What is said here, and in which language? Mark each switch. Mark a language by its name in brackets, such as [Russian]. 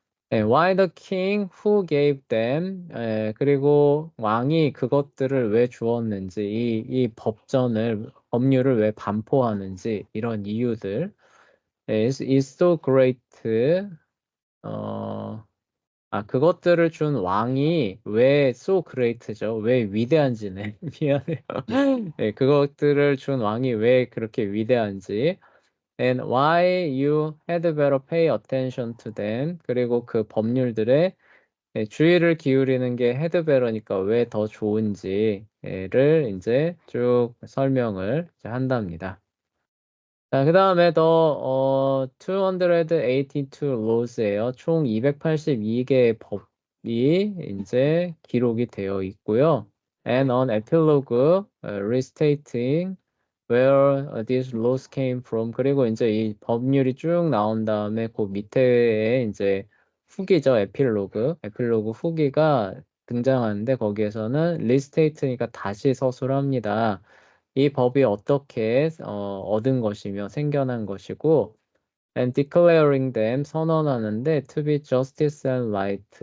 [English] Why the king who gave them, [Korean] 그리고 왕이 그것들을 왜 주었는지, 이 법률을 왜 반포하는지, 이런 이유들. [English] is so great, [Korean] 어, 그것들을 준 왕이 왜 so great죠? 왜 위대한지네. 미안해요. 네, 그것들을 준 왕이 왜 그렇게 위대한지. [English] And why you had better pay attention to them. [Korean] 그리고 그 법률들에 주의를 기울이는 게 헤드베러니까 왜 더 좋은지를 이제 쭉 설명을 이제 한답니다. 자, 그 다음에 더 282 laws예요. 총 282개의 법이 이제 기록이 되어 있고요. [English] And an epilogue restating where these laws came from. [Korean] 그리고 이제 이 법률이 쭉 나온 다음에 그 밑에에 이제 후기죠. 에필로그 후기가 등장하는데 거기에서는 리스테이트니까 다시 서술합니다. 이 법이 어떻게 얻은 것이며 생겨난 것이고, [English] and declaring them [Korean] 선언하는데 [English] to be justice and right.